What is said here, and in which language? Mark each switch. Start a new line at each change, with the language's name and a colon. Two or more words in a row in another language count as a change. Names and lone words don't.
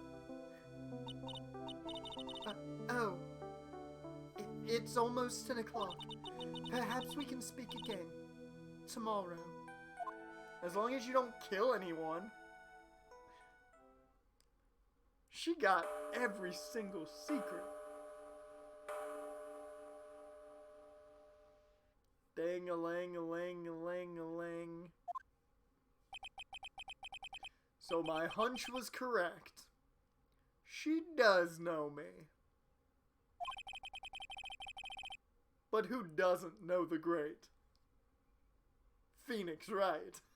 English: Oh. It's almost 10 o'clock. Perhaps we can speak again. Tomorrow. As long as you don't kill anyone. She got every single secret. Dang-a-lang-a-lang-a-lang-a-lang. So my hunch was correct. She does know me. But who doesn't know the great Phoenix Wright?